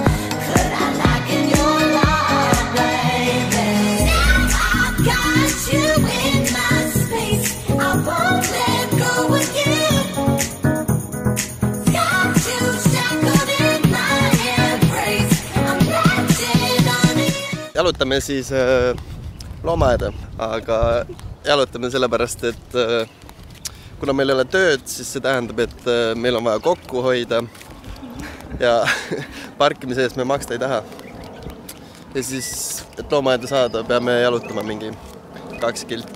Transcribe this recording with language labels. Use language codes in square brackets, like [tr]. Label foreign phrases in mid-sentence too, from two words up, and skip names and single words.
[en] Could I lock in your love, baby? Now I've got you in my space. I won't let go of you. Got you shackled in my embrace. I'm latching on you. [et] Jalutame siis loomaaeda, aga jalutame sellepärast, et kuna meil ei ole tööd, siis see tähendab, et meil on vaja kokku hoida ja parkimise eest me maksta ei taha. Ja siis, et loomaaeda saada, peame jalutama mingi 2 kilti.